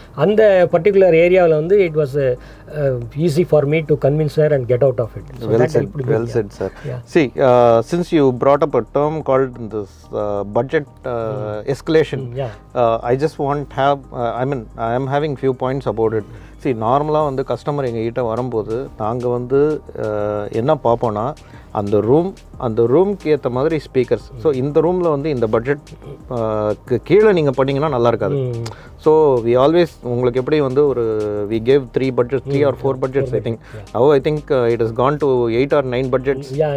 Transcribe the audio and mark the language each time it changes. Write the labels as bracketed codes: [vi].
[en] அந்த particular area வந்து it was easy for me to convince her and get out of it. So well said sir. See, since you brought up a term called this budget escalation, I just want have I am having few points about it. [ta] See, நார்மலாக வந்து customer எங்ககிட்ட வரும்போது நாங்கள் வந்து என்ன பார்ப்போன்னா அந்த ரூம்க்கு ஏற்ற மாதிரி ஸ்பீக்கர்ஸ். ஸோ இந்த ரூமில் வந்து இந்த பட்ஜெட் கீழே நீங்கள் பண்ணிங்கன்னா நல்லா இருக்காது. [en] so we always [ta] உங்களுக்கு எப்படி வந்து ஒரு [en] We gave 3 or 4 budgets I think. I think it has gone to 8 or 9 budgets.